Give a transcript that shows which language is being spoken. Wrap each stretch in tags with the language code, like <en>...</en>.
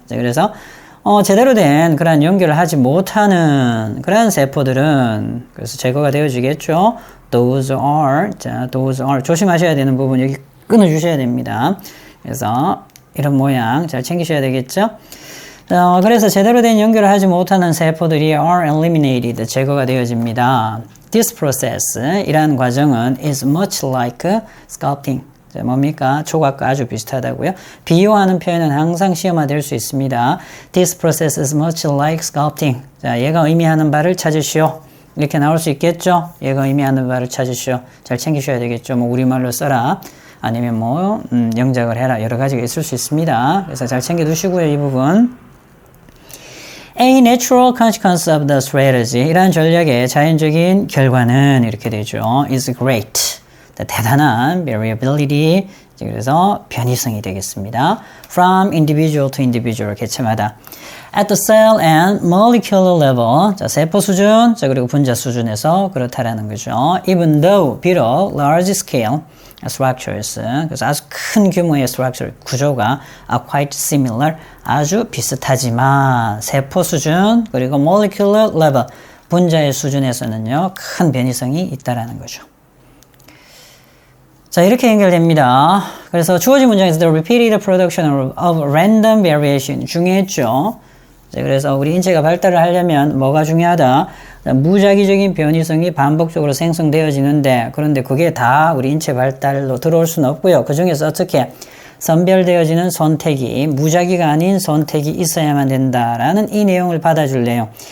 <ko>자, 그래서 제대로 된 그런 연결을 하지 못하는 그런 세포들은 그래서 제거가 되어지겠죠.</ko> <en>Those are,</en> <ko>자,</ko> <en>those are</en> <ko>조심하셔야 되는 부분 여기 끊어주셔야 됩니다. 그래서 이런 모양 잘 챙기셔야 되겠죠. 그래서 제대로 된 연결을 하지 못하는 세포들이</ko> <en>are eliminated,</en> <ko>제거가 되어집니다.</ko> <en>This process,</en> <ko>이러한 과정은</ko> <en>is much like sculpting.</en> <ko>자, 뭡니까? 조각과 아주 비슷하다고요. 비유하는 표현은 항상 시험화될 수 있습니다.</ko> <en>This process is much like sculpting.</en> <ko>자, 얘가 의미하는 바를 찾으시오. 이렇게 나올 수 있겠죠? 얘가 의미하는 바를 찾으시오. 잘 챙기셔야 되겠죠? 뭐 우리말로 써라. 아니면 뭐 영작을 해라. 여러 가지가 있을 수 있습니다. 그래서 잘 챙겨두시고요. 이 부분.</ko> <en>A natural consequence of the strategy.</en> <ko>이러한 전략의 자연적인 결과는 이렇게 되죠.</ko> <en>is great.</en> <ko>대단한 variability, 그래서 변이성이 되겠습니다.</ko> <en>From individual to individual</en> <ko>개체마다.</ko> <en>At the cell and molecular level.</en> <ko>자, 세포 수준, 자, 그리고 분자 수준에서 그렇다라는 거죠.</ko> <en>Even though,</en> <ko>비록</ko> <en>large scale structures.</en> <ko>그래서 아주 큰 규모의 structure, 구조가</ko> <en>are quite similar.</en> <ko>아주 비슷하지만 세포 수준, 그리고</ko> <en>molecular level.</en> <ko>분자의 수준에서는요, 큰 변이성이 있다라는 거죠. 자, 이렇게 연결됩니다. 그래서 주어진 문장에서</ko> <en>the repeated production of random variation</en> <ko>중요했죠. 자, 그래서 우리 인체가 발달을 하려면 뭐가 중요하다? 무작위적인 변이성이 반복적으로 생성되어지는데, 그런데 그게 다 우리 인체 발달로 들어올 수는 없고요. 그 중에서 어떻게 선별되어지는 선택이, 무작위가 아닌 선택이 있어야만 된다라는 이 내용을 받아줄 내용.</ko>